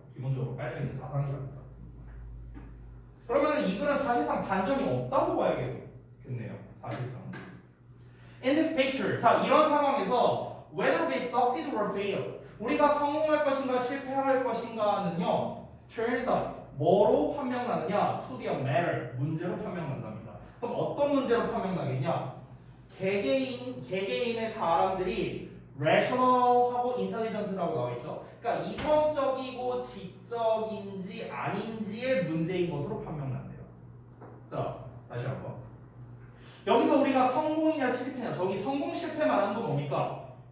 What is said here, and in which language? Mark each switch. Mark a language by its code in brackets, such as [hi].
[ko] 기본적으로 깔려 있는 사상이랍니다. 그러면 이 글은 사실상 반전이 없다고 봐야겠네요. 사실상. [en] In this picture, [ko] 자 이런 상황에서 [en] whether we succeed or fail, [ko] 우리가 성공할 것인가 실패할 것인가는요, [en] turns up [ko] 뭐로 판명나느냐? [en] To be a matter, [ko] 문제로 판명난답니다. 그럼 어떤 문제로 판명나겠냐? 개개인의 사람들이 rational하고 intelligent라고 나와있죠. 그러니까 이성적이고 지적인지 아닌지의 문제인 것으로 판명난대요. 자, 다시 한번. 여기서 우리가 성공이냐 실패냐, 저기 성공 실패 말하는 건 뭡니까?